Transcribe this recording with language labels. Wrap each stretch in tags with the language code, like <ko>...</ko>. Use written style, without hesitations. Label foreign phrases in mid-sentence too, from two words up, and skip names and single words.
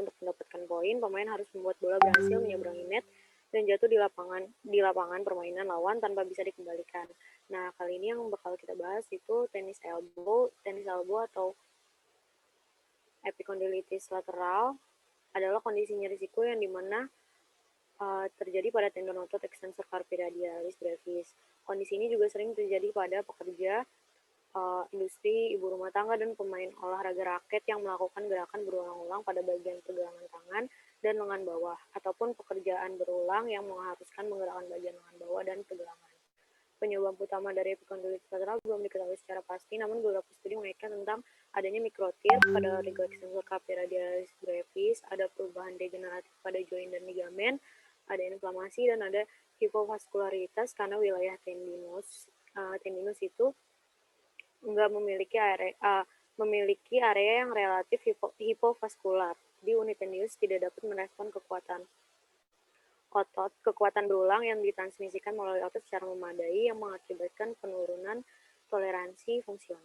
<id>Untuk mendapatkan poin, pemain harus membuat bola berhasil menyeberangi net dan jatuh di lapangan permainan lawan tanpa bisa dikembalikan. Nah, kali ini yang bakal kita bahas itu</id> <en>tenis elbow</en> <id>atau epicondylitis lateral adalah kondisi nyeri siku yang dimana terjadi pada tendon otot</id> <la>extensor carpi radialis brevis.</la> <id>Kondisi ini juga sering terjadi pada pekerja industri, ibu rumah tangga, dan pemain olahraga raket yang melakukan gerakan berulang-ulang pada bagian pergelangan tangan dan lengan bawah, ataupun pekerjaan berulang yang mengharuskan menggerakkan bagian lengan bawah dan pergelangan. Penyebab utama dari epicondylitis lateral belum diketahui secara pasti, namun beberapa studi mengaitkan tentang adanya mikrotir pada origo</id> <la>extensor carpi radialis brevis,</la> <id>ada perubahan degeneratif pada joint dan ligamen, ada inflamasi, dan ada hipovaskularitas karena wilayah tendinus itu enggak memiliki area yang relatif hipovaskular. Di unit tendinus tidak dapat merespon kekuatan otot, kekuatan berulang yang ditransmisikan melalui otot secara memadai yang mengakibatkan penurunan toleransi fungsional.</id>